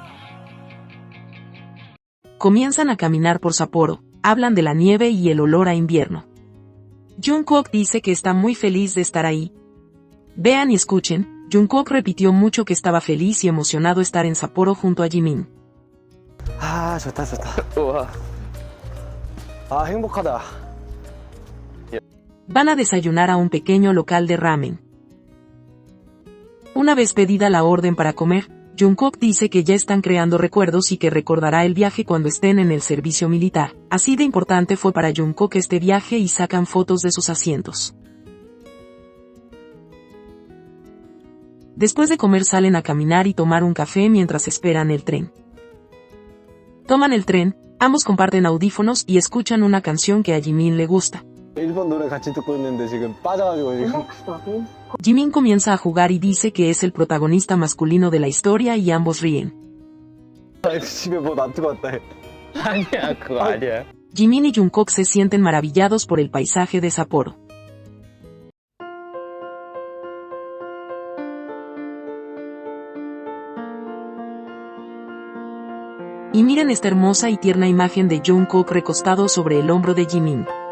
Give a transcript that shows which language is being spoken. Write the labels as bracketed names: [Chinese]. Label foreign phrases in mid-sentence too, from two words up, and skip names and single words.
[Spanish] Comienzan a caminar por Sapporo, hablan de la nieve y el olor a invierno. Jungkook dice que está muy feliz de estar ahí. Vean y escuchen, Jungkook repitió mucho que estaba feliz y emocionado estar en Sapporo junto a Jimin. [Korean] 아, 좋다. 우와. 아, 행복하다. [Spanish] Van a desayunar a un pequeño local de ramen. Una vez pedida la orden para comer, Jungkook dice que ya están creando recuerdos y que recordará el viaje cuando estén en el servicio militar. Así de importante fue para Jungkook este viaje y sacan fotos de sus asientos. Después de comer salen a caminar y tomar un café mientras esperan el tren. Toman el tren, ambos comparten audífonos y escuchan una canción que a Jimin le gusta. [Korean] 일본 노래 같이 듣고 있는데 지금 빠져가지고 지금. [Spanish] Jimin comienza a jugar y dice que es el protagonista masculino de la historia y ambos ríen. [Korean] 집에 뭐 놔두고 왔다 해. 아니야, 그거 아니야. [Spanish] Jimin y Jungkook se sienten maravillados por el paisaje de Sapporo. Y miren esta hermosa y tierna imagen de Jungkook recostado sobre el hombro de Jimin.